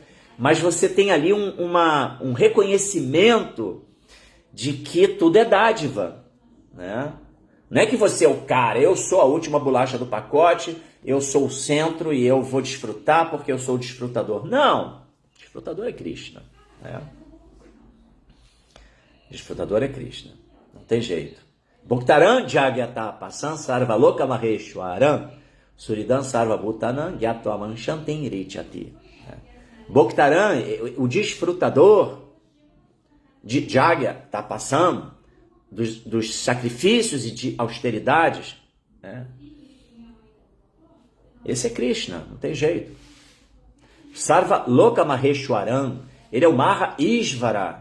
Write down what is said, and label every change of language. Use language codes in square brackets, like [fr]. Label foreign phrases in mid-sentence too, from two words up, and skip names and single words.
[pt] Mas você tem ali um reconhecimento de que tudo é dádiva, né? Não é que você é o cara, eu sou a última bolacha do pacote, eu sou o centro e eu vou desfrutar porque eu sou o desfrutador. Não, desfrutador é Krishna. Né? Desfrutador é Krishna, não tem jeito. [sa] Bhaktaran Jagyatapa Sansarva Loka Maheshwaram Suridan Sarva Bhutanam Gyatvaman Shantin Richati. [pt] Bhaktaran, o desfrutador de Jagyatapasam, dos sacrifícios e de austeridades, né? Esse é Krishna, não tem jeito. [sa] Sarva Loka Maheshwaram, [pt] ele é o [sa] Maha Ishvara.